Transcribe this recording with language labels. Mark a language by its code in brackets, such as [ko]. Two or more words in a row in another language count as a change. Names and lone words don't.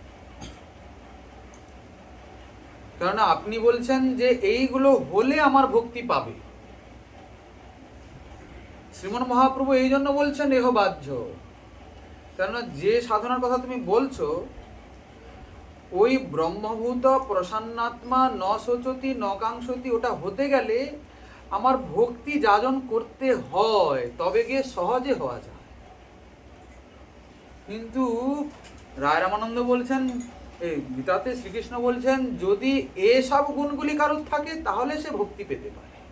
[bn] কেননা আপনি বলছেন যে এইগুলো হলে আমার ভক্তি পাবে। শ্রীমন মহাপ্রভু এই জন্য বলছেন এহ বাহ্য, কেননা যে সাধনার কথা তুমি বলছো, ওই [sa] ब्रह्मभूत प्रसन्नात्मा न शोचति न काङ्क्षति, [bn] ওটা হতে গেলে আমার ভক্তি যাজন করতে হয়, তবে গিয়ে সহজে হওয়া যায়। কিন্তু রায় রামানন্দ বলছেন, এই গীতাতে শ্রীকৃষ্ণ বলছেন, যদি এসব গুণগুলি কারোর থাকে তাহলে সে ভক্তি পেতে পারে।